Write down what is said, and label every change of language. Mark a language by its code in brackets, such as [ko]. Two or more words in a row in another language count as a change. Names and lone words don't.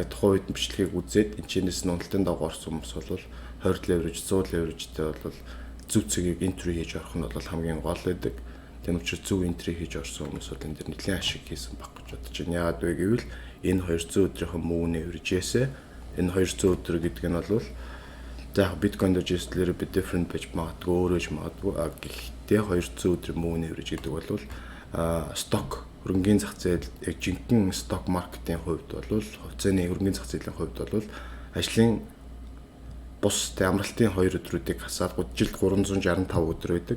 [mn] Тухайн үед бичлэгийг үзээд энэ чинээс нь уналтын дагуу орсон хүмүүс бол 20 leverage, 100 leverage-тэй бол зөв цэгийг entry хийж орох нь бол хамгийн гол байдаг. Тийм учраас зөв entry хийж орсон хүмүүс бол энэ дээр нэлээд ашиг хийсэн баг гэж бодож байна. Яагаад вэ гэвэл энэ 200 өдрийн мөнгөний average-ээс энэ 200 өдөр гэдэг нь бол за биткойн дээр жишээлбэл би [en] different page [mn] магадгүй өөрөөж магадгүй гэхдээ 200 өдрийн мөнгөний average гэдэг бол stock хөрөнгөний зах зээл яг жинхэнэ [en] stock market-ийн [mn] хувьд бол хувьцааны хөрөнгөний зах зээлийн хувьд бол ажлын бус амралтын 2 өдрүүдийг хасаад жилд 365 өдөр байдаг.